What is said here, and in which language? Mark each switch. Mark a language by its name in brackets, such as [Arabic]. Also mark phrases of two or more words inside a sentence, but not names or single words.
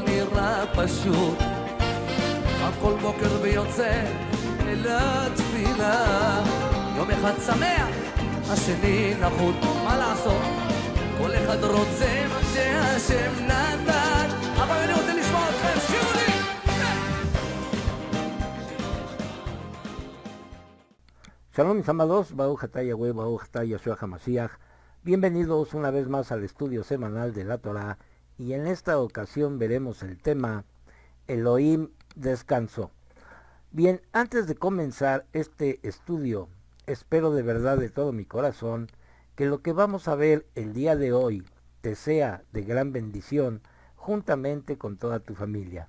[Hebrew] נראה פשוט, הכל בוקר ויוצא אל התפילה, יום אחד שמח, השני נחות, מה לעשות? כל אחד רוצה מה שהשם נתן, אבל אני רוצה לשמוע אתכם, שירו לי! [Spanish] Shalom mis amados, [Hebrew] ברוך אתה יהוה, ברוך אתה ישוע המשיח. [Spanish] Bienvenidos una vez más al estudio semanal de la Torah, y en esta ocasión veremos el tema Elohim descansó. Bien, antes de comenzar este estudio, espero de verdad de todo mi corazón que lo que vamos a ver el día de hoy te sea de gran bendición juntamente con toda tu familia.